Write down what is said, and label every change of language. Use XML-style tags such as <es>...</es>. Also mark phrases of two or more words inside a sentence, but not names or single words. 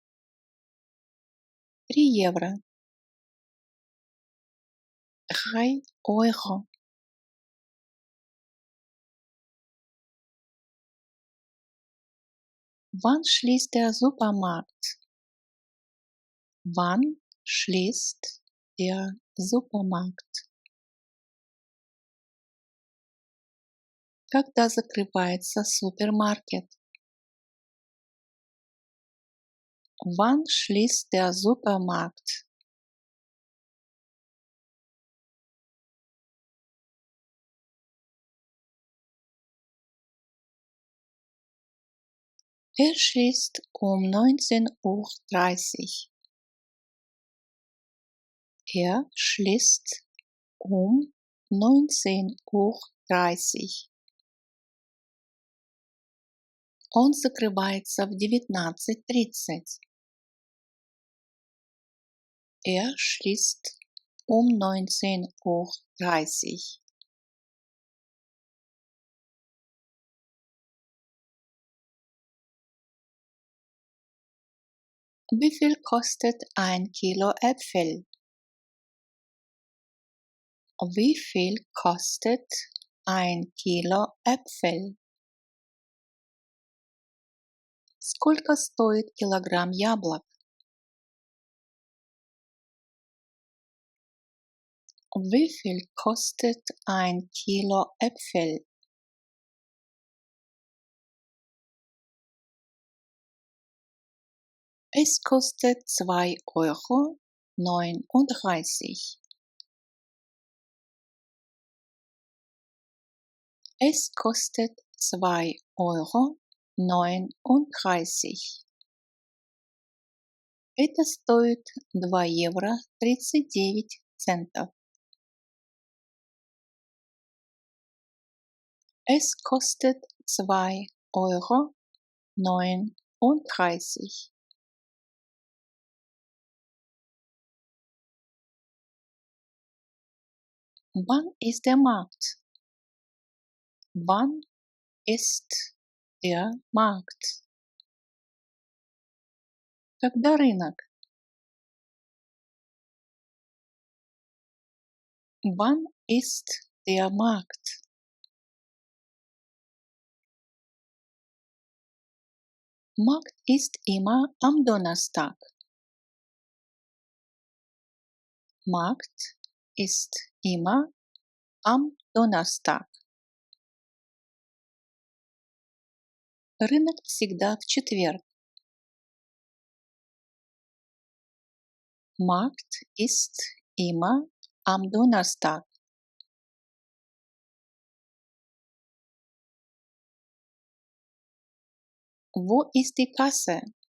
<ru>3 евро. 3 €.</ru> <de>Wann schließt der Supermarkt? Wann schließt der Supermarkt?</de> <ru>Когда закрывается супермаркет?</ru> <de>Wann schließt der Supermarkt? Er schließt um 19:30 Uhr. Er schließt um 19:30 Uhr.</de> <ru>Он закрывается в 19:30.</ru> <de>Er schließt um 19:30 Uhr. Wie viel kostet ein Kilo Äpfel? Wie viel kostet ein Kilo Äpfel?</de> <ru>Сколько стоит килограмм яблок?</ru> <de>Wie viel kostet ein Kilo Äpfel? Es kostet 2,39 €. Es kostet 2,39 €.</de> <ru>Это стоит 2,39 €.</ru> <de>Es kostet 2,39 €. Wann ist der Markt? Wann ist der Markt?</de> <ru>Когда рынок?</ru> <de>Wann ist der Markt? Markt ist immer am Donnerstag. Markt ist immer am Donnerstag.</de> <ru>Рынок всегда в четверг.</ru> <de>Markt ist immer am Donnerstag. Wo ist die Kasse?</de>